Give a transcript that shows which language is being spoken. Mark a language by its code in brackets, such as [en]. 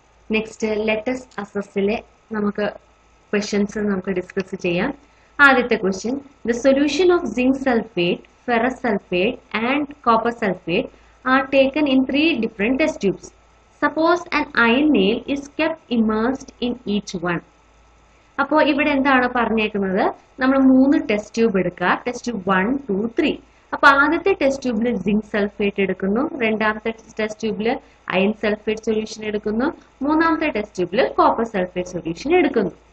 [ml] Next let's അസസിലെ നമുക്ക് questions നമുക്ക് discuss ചെയ്യാം. ആദ്യത്തെ [en] Question, the solution of zinc sulphate, ferrous sulphate and copper sulphate are taken in 3 different test tubes. Suppose an iron nail is kept immersed in each one. [ml] അപ്പോൾ ഇവിടെ എന്താണ് പറഞ്ഞേക്കുന്നത്, നമ്മൾ 3 test tube എടുക്കുക. Test tube 1, 2, 3. അപ്പോൾ ആദ്യത്തെ test ട്യൂബിൽ zinc sulphate എടുക്കുന്നു, രണ്ടാമത്തെ ടെസ്റ്റ് ട്യൂബിൽ അയൺ സൾഫേറ്റ് സൊല്യൂഷൻ എടുക്കുന്നു, മൂന്നാമത്തെ ടെസ്റ്റ് ട്യൂബിൽ കോപ്പർ സൾഫേറ്റ് സൊല്യൂഷൻ എടുക്കുന്നു.